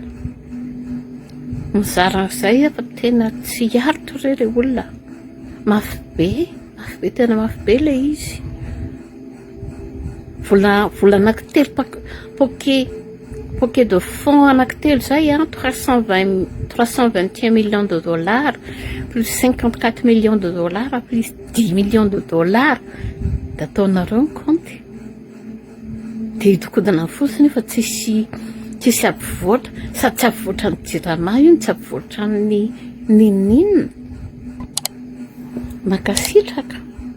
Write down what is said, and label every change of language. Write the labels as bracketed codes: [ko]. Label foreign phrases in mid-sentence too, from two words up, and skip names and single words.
[mg] Mizara izay fa tena tsy arotro re olona. Mafy be, tena mafy be le izy. Vola anankitelo [fr] poquet de fonds [mg] anankitelo zay [fr] 321 millions de dollars plus 54 millions de dollars plus 10 millions de dollars [mg] da ataonareo ny [fr] compte. [mg] Dia hidinkodina fotsiny fa tsisy ampivoatra, sady tsy ampivoatra ny jirama io, tsy ampivoatra ny ninina. Mankasitraka.